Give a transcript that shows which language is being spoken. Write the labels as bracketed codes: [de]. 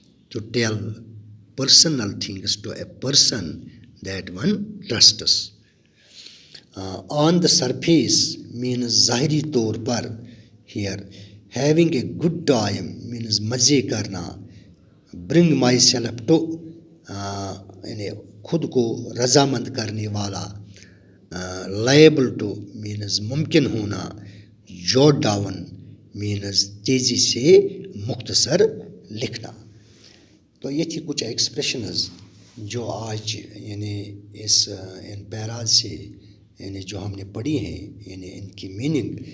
[en] To tell personal things to a person that one trusts. On the surface means [ur] ظاہری طور پر. [en] Here having a good time means [ur] مزے کرنا. [en] Bring myself to [ur] یعنی خود کو رضامند کرنے والا. [en] Liable to means [ur] ممکن ہونا. [en] Jot down means [ur] تیزی سے مختصر لکھنا. تو یہ تھی کچھ ایکسپریشنز جو آج یعنی ان پیراز سے یعنی جو ہم نے پڑھی ہیں یعنی ان کی میننگ.